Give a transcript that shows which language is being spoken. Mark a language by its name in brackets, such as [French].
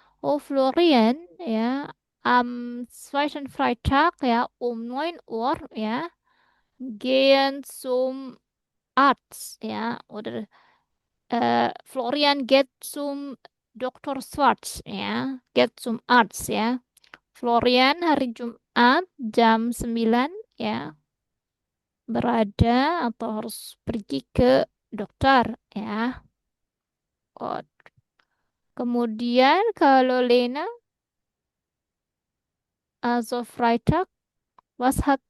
[German] Oh, Florian ya, am zweiten Freitag ya, 9 Uhr ya, gehen zum Arzt ya, oder Florian geht zum Dr. Schwarz ya, geht zum Arzt ya. [Indonesian] Florian hari Jumat jam 9 ya berada atau harus pergi ke dokter ya. Kod. Kemudian kalau Lena [German] also Freitag was